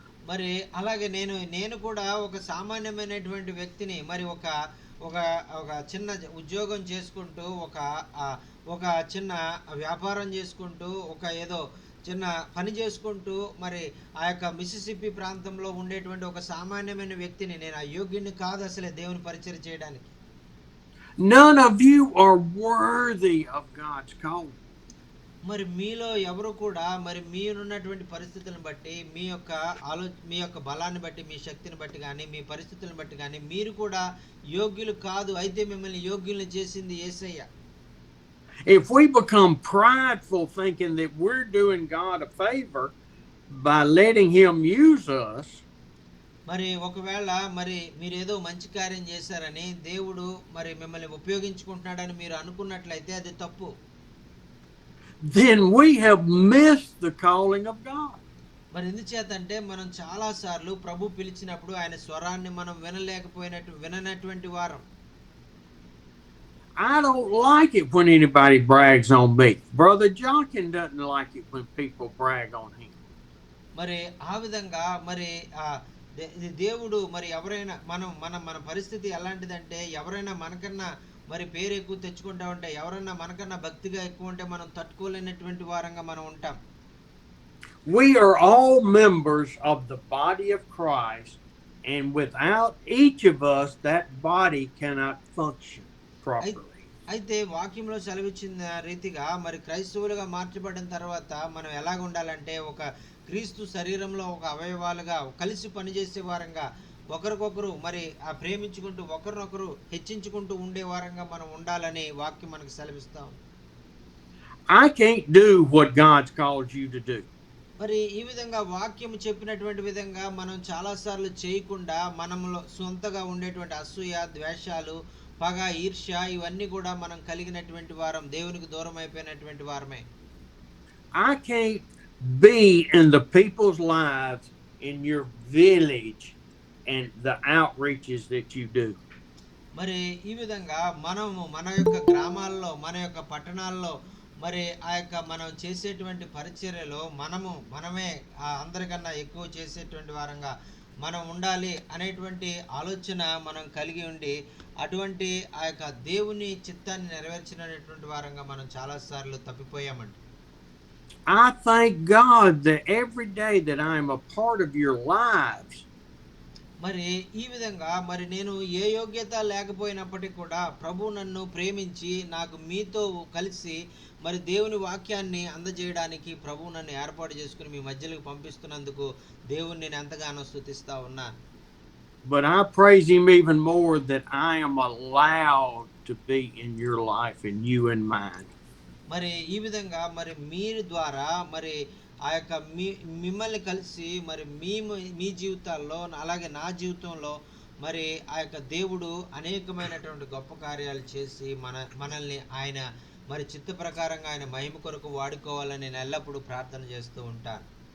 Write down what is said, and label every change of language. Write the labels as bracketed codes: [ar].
[te] మరి అలాగే నేను కూడా ఒక సామాన్యమైనటువంటి వ్యక్తిని. మరి ఒక ఒక ఒక చిన్న ఉద్యోగం చేసుకుంటూ ఒక చిన్న వ్యాపారం చేసుకుంటూ ఒక ఏదో చిన్న పని చేసుకుంటూ మరి ఆ యొక్క మిసిసిపి ప్రాంతంలో ఉండేటువంటి ఒక సామాన్యమైన వ్యక్తిని. నేను అయోగ్యుని కాదు అసలే దేవుని పరిచర్య చేయడానికి. [en] None of you are worthy of God's call. [te] మరి మీలో ఎవరు కూడా మరి మీరున్నటువంటి పరిస్థితులను బట్టి మీ యొక్క బలాన్ని బట్టి మీ శక్తిని బట్టి కానీ మీ పరిస్థితులను బట్టి కానీ మీరు కూడా యోగ్యులు కాదు. అయితే మిమ్మల్ని యోగ్యుల్ని చేసింది యేసయ్య. [en] If we become prideful thinking that we're doing God a favor by letting him use us, [te] మరి ఒకవేళ మరి మీరు ఏదో మంచి కార్యం చేశారని దేవుడు మరి మిమ్మల్ని ఉపయోగించుకుంటున్నాడని మీరు అనుకున్నట్లయితే అది తప్పు. [en] then we have missed the calling of God. [te] మరి ఎందుచేతంటే మనం చాలా సార్లు ప్రభు పిలిచినప్పుడు ఆయన స్వరాన్ని మనం విననటువంటి వారం. [en] I don't like it when anybody brags on me. Brother Jonkin doesn't like it when people brag on him. [te] మరి ఆ విధంగా మరి దేవుడు మరి ఎవరైనా మన పరిస్థితి ఎలాంటిదంటే ఎవరైనా మనకన్నా మరి పేరు ఎక్కువ తెచ్చుకుంటా ఉంటే ఎవరైనా మనకన్నా భక్తిగా ఎక్కువ ఉంటే మనం తట్టుకోలేనటువంటి వారంగా మనం ఉంటాం. [en] We are all members of the body of Christ And without each of us, that body cannot function [te] అయి [en] properly. [te] అయితే వాక్యంలో సెలవిచ్చిన రీతిగా మరి క్రైస్తవులుగా మార్చబడిన తర్వాత మనం ఎలాగ ఉండాలంటే ఒక క్రీస్తు శరీరంలో ఒక అవయవాలుగా కలిసి పనిచేసే వారంగా ఒకరికొకరు మరి ఆ ప్రేమించుకుంటూ ఒకరినొకరు హెచ్చించుకుంటూ ఉండే వారంగా మనం ఉండాలని వాక్యం మనకు సెలవిస్తాం. [en] I can't do what God's called you to do. [te] మరి ఈ విధంగా వాక్యం చెప్పినటువంటి విధంగా మనం చాలాసార్లు చేయకుండా మనములో సొంతగా ఉండేటువంటి అసూయ, ద్వేషాలు, పగ, ఈర్ష్య ఇవన్నీ కూడా మనం కలిగినటువంటి వారం, దేవునికి దూరం అయిపోయినటువంటి వారమే. [en] I can't be in the people's lives in your village and the outreaches that you do. [te] మరి ఈ విధంగా మనము మన యొక్క గ్రామాల్లో, మన యొక్క పట్టణాల్లో మరి ఆ యొక్క మనం చేసేటువంటి పరిచర్యలో మనమే అందరికన్నా ఎక్కువ చేసేటువంటి వారంగా మనం ఉండాలి అనేటువంటి ఆలోచన మనం కలిగి ఉండి అటువంటి ఆ యొక్క దేవుని చిత్తాన్ని నెరవేర్చినటువంటి వారంగా మనం చాలాసార్లు తప్పిపోయామండి. [en] I thank God that every day that I am a part of your lives, [te] మరి ఈ విధంగా మరి నేను ఏ యోగ్యత లేకపోయినప్పటికీ కూడా ప్రభు నన్ను ప్రేమించి నాకు మీతో కలిసి మరి దేవుని వాక్యాన్ని అందజేయడానికి ప్రభు నన్ను ఏర్పాటు చేసుకుని మీ మధ్యలోకి పంపిస్తున్నందుకు దేవుని నేను ఎంతగానో స్తుతిస్తా ఉన్నా. [en] but I praise Him even more that I am allowed to be in your life and you in mine. [te] మరి ఈ విధంగా మరి మీరు ద్వారా మరి ఆ యొక్క మిమ్మల్ని కలిసి మరి మీ జీవితాల్లో అలాగే నా జీవితంలో మరి ఆ యొక్క దేవుడు అనేకమైనటువంటి గొప్ప కార్యాలు చేసి మనల్ని ఆయన మరి చిత్త ప్రకారంగా ఆయన మహిమ కొరకు వాడుకోవాలని నేను ఎల్లప్పుడూ ప్రార్థన చేస్తూ ఉంటాను.